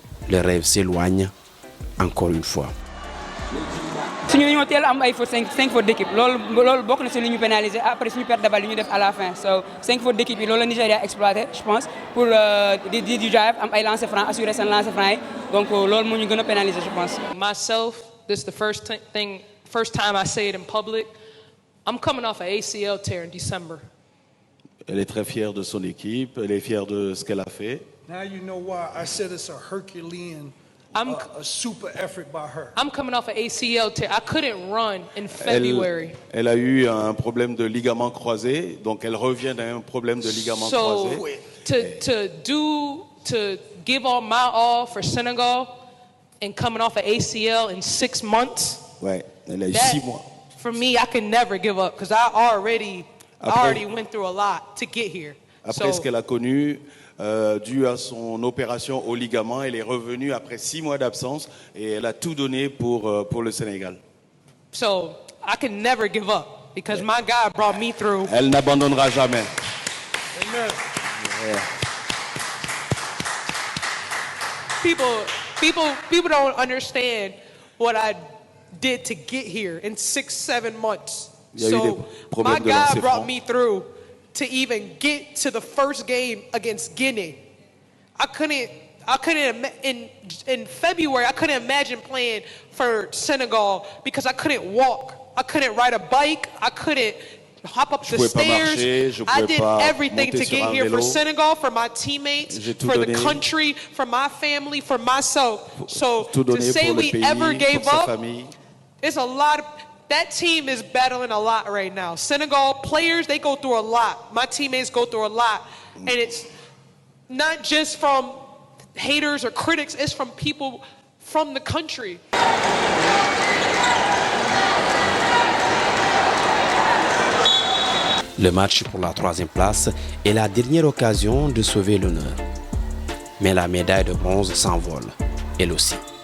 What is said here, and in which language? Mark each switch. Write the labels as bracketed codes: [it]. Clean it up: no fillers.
[fr] Le rêve s'éloigne encore une fois. Si nous avons 5 fautes d'équipe, c'est beaucoup de nous pénaliser après si nous perdons la balle à la fin. So, 5 fautes d'équipe, le Nigeria a exploité, je pense, pour du drive, un lancer franc, assurer son lancer franc. Donc, c'est ce qui nous pénaliser, je pense. [en] Myself, this is the first time I say it in public. I'm coming off an ACL tear in December. [fr] Elle est très fière de son équipe, elle est fière de ce qu'elle a fait. [en] Now you know why I said it's a Herculean, a super effort by her. I'm coming off an ACL tear. I couldn't run in February. [fr] Elle a eu un problème de ligament croisé, donc elle revient d'un problème de ligament croisé. [en] To give all my all for Senegal and coming off an ACL in 6 months. [fr] Ouais, elle a eu 6 mois. [en] For me, I can never give up because I already went through a lot to get here. [fr] Après ce qu'elle a connu, dû à son opération au ligament, elle est revenue après 6 mois d'absence et elle a tout donné pour le Sénégal. [en] So I can never give up because my God brought me through. [fr] Elle n'abandonnera jamais. Amen. Yeah. [en] People don't understand what I did to get here in 6-7 months. So my God brought me through to even get to the first game against Guinea. I couldn't in February I couldn't imagine playing for Senegal because I couldn't walk. I couldn't ride a bike. I couldn't hop up the stairs. I did everything to get here for Senegal, for my teammates, for the country, for my family, for myself. So to say we ever gave up, it's a lot of. That team is battling a lot right now. Senegal players, they go through a lot. My teammates go through a lot. And it's not just from haters or critics, it's from people from the country. [fr] Le match pour la 3e place est la dernière occasion de sauver l'honneur. Mais la médaille de bronze s'envole, elle aussi.